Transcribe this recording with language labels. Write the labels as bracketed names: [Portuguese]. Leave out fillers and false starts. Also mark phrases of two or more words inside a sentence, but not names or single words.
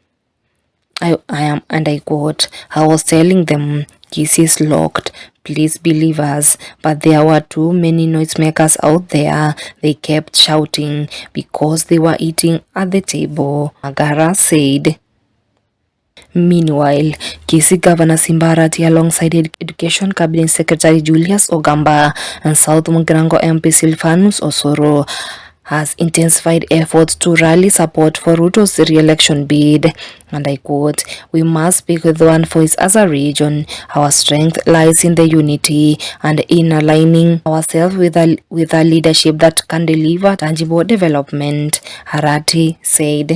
[English] And I quote, "I was telling them, Kisii is locked, please believe us, but there were too many noisemakers out there. They kept shouting because they were eating at the table," Magara said. Meanwhile, Kisii Governor Simbarati alongside Education Cabinet Secretary Julius Ogamba and South Mugirango MP Silvanus Osoro has intensified efforts to rally support for Ruto's re-election bid. And I quote, "We must speak with one voice as a region. Our strength lies in the unity and in aligning ourselves with a leadership that can deliver tangible development," Harati said.